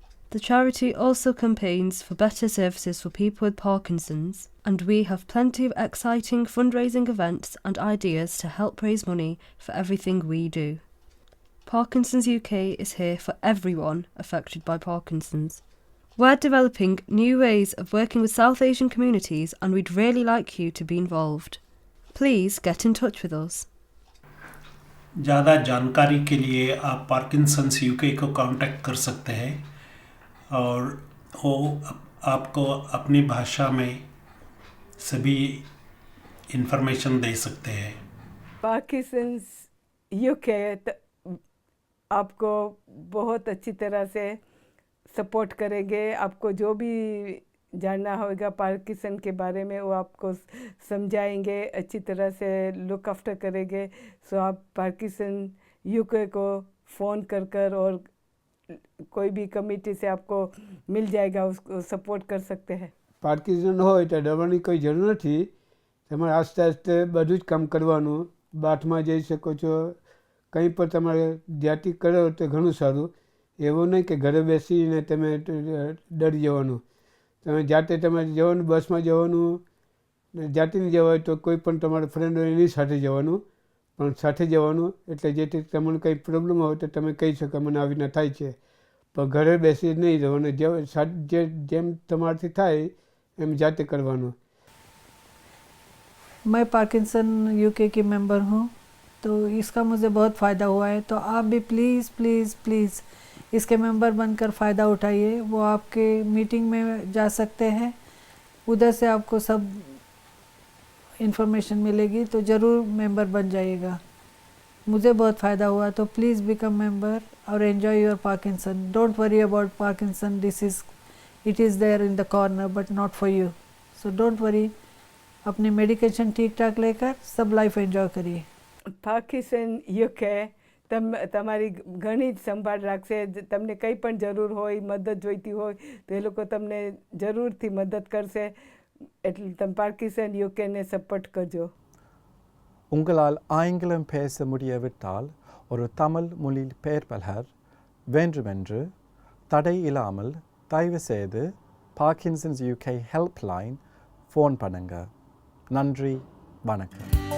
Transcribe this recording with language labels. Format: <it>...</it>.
<en>The charity also campaigns for better services for people with Parkinson's, and we have plenty of exciting fundraising events and ideas to help raise money for everything we do. Parkinson's UK is here for everyone affected by Parkinson's. We're developing new ways of working with South Asian communities, and we'd really like you to be involved. Please get in touch with us.</en> <hi>ज़्यादा जानकारी के लिए आप Parkinson's UK को contact कर सकते हैं और वो आपको अपनी भाषा में सभी इंफॉर्मेशन दे सकते हैं. पार्किंसंस यूके आपको बहुत अच्छी तरह से सपोर्ट करेंगे. आपको जो भी जानना होगा पार्किंसन के बारे में वो आपको समझाएंगे, अच्छी तरह से लुक आफ्टर करेंगे. सो आप पार्किंसन यूके को फ़ोन कर और कोई भी कमिटी से आपको मिल जाएगा, उसको सपोर्ट कर सकते हैं.</hi> <gu>પાર્કિન્સન હોય તો ડરવાની કોઈ જરૂર નથી. તમારે આસ્તે આસ્તે બધું જ કામ કરવાનું. બાથમાં જઈ શકો છો, કંઈ પણ તમારે જાતિ કરો તો ઘણું સારું. એવું નહીં કે ઘરે બેસીને તમે ડરી જવાનું. તમે જાતે તમારે જવાનું, બસમાં જવાનું, જાતે નહીં જવાય તો કોઈ પણ તમારા ફ્રેન્ડ હોય એની સાથે જવાનું, પણ સાથે જવાનું. એટલે જેથી તમને કંઈ પ્રોબ્લેમ હોય તો તમે કહી શકો મને આવીને થાય છે, પણ ઘરે બેસી નહીં રહેવાનું. જેમ તમારાથી થાય एम जाते करवानो.</gu> <hi>मैं पार्किंसन यूके की मेंबर हूँ, तो इसका मुझे बहुत फ़ायदा हुआ है. तो आप भी प्लीज़ प्लीज़ प्लीज़ इसके मेंबर बनकर फ़ायदा उठाइए. वो आपके मीटिंग में जा सकते हैं, उधर से आपको सब इंफॉर्मेशन मिलेगी, तो ज़रूर मेंबर बन जाइएगा. मुझे बहुत फ़ायदा हुआ, तो</hi> <en>please become member</en> <hi>और</hi> <en>Enjoy your Parkinson. Don't worry about Parkinson disease. It is there in the corner, but not for you. So don't worry,</en> <hi>अपनी मेडिकेशन ठीक ठाक लेकर सब लाइफ एंजॉय करिए.</hi> <gu>પાર્કિન્સન યુકે તમારી ઘણી જ સંભાળ રાખશે. તમને કંઈ પણ જરૂર હોય, મદદ જોઈતી હોય તો એ લોકો તમને જરૂરથી મદદ કરશે. એટલે તમે પાર્કિન્સન યુકેને સપોર્ટ કરજો.</gu> <ta>உங்களால் ஆங்கிலம் பேச முடியாவிட்டால் ஒரு தமிழ் மொழி பெயர்ப்பாளர் வேண்டுமென்று தடை இல்லாமல் தயவுசெய்து பார்க்கின்சன்ஸ் UK ஹெல்ப்லைன் ஃபோன் பண்ணுங்க. நன்றி, வணக்கம்.</ta>